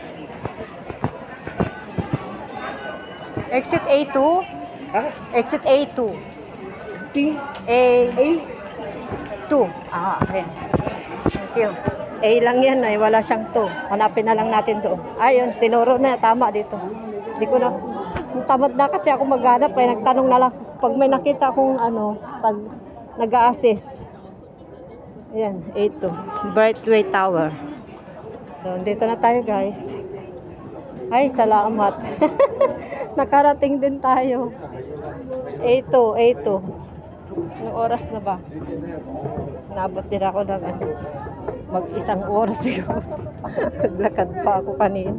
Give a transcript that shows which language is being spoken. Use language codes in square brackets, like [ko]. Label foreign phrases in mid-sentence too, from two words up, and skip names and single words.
[en] Exit A2? Exit A2. A2. [tl] Ayan. [en] Thank you. [tl] A lang yan ay wala siyang 2. Hanapin na lang natin doon. Ayun, tinuro na. Tama dito. Hindi ko na. Tamad na kasi ako maghanap. Ay nagtanong na lang. Pag may nakita akong ano, nag-a-assist. Ayan, A2. Brightway Tower. So, dito na tayo guys. Ay, salamat. Nakarating din tayo. A2, A2. Anong oras na ba? Nabot din ako ng ano. Mag-isang oras siguro. Naglakad pa ako kanina.